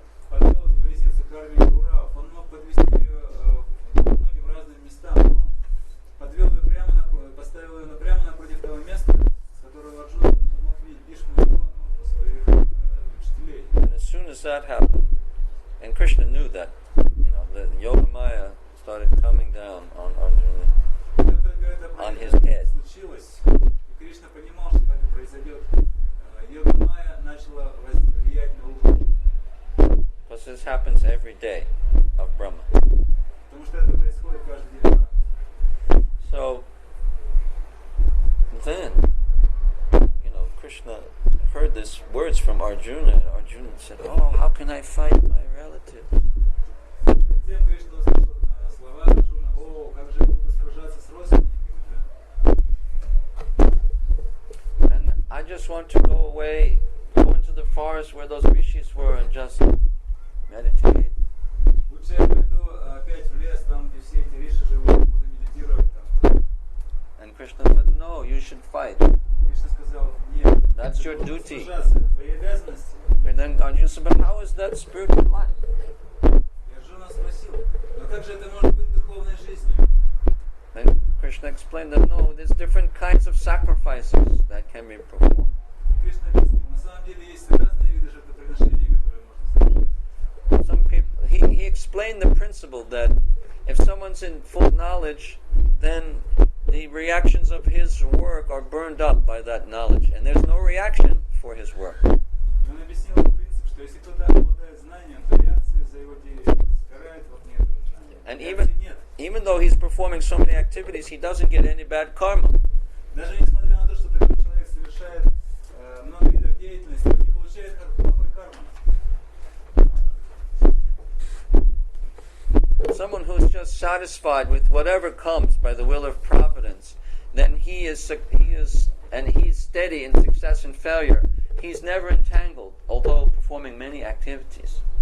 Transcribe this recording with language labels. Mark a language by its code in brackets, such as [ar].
[ru] Подвел эту колесницу к армии Кауравов. Он мог подвести ее по многим разным местам. Он подвел ее поставил ее прямо напротив того места, с которого Арджуна мог видеть Бхишму и Дрону, своих учителей. [en] And as soon as that happened, and Krishna knew that, the Yogamaya started coming down on Arjuna, on his head. [ru] Случилось, и Кришна понимал, что так и произойдет. Йога-майя начала влиять на ум. [en] Because this happens every day of Brahma. [ru] Потому что это происходит каждый день. [en] So then, Krishna heard these words from Arjuna, and Arjuna said, "Oh, how can I fight my relatives?" [ru] Затем Кришна услышал слова Арджуна: "О, как же я буду сражаться с родственниками?" [en] And I just want to go into the forest where those rishis were and just meditate. [ru] Лучше я пойду опять в лес, там, где все эти риши живут, буду медитировать там. [en] And Krishna said, "No, you should fight. [ru] Кришна сказал: "Нет, [en] That's your [ru] ты должен [en] duty." [ru] сражаться, это твои обязанности. [en] And then Arjuna said, "But how is that spiritual life?" [ru] И Арджуна спросил: "Но как же это может быть духовной жизнью?" [en] Then Krishna explained that no, there's different kinds of sacrifices that can be performed. [ru] Кришна объяснил: на самом деле есть разные виды жертвоприношений, которые можно совершать. [en] Some people, he explained the principle that if someone's in full knowledge, then the reactions of his work are burned up by that knowledge, and there's no reaction for his work. [ru] Он объяснил принцип, что если кто-то обладает знанием, то реакции за его деятельность сгорают в огне этого знания. [en] And [ru] Реакции нет. [en] even though he's performing so many activities, he doesn't get any bad karma. [ru] Даже несмотря на то, что такой человек совершает много видов деятельности, он не получает плохой кармы. [en] Someone who's just satisfied with whatever comes by the will of providence, then he's steady in success and failure. He's never entangled, although performing many activities.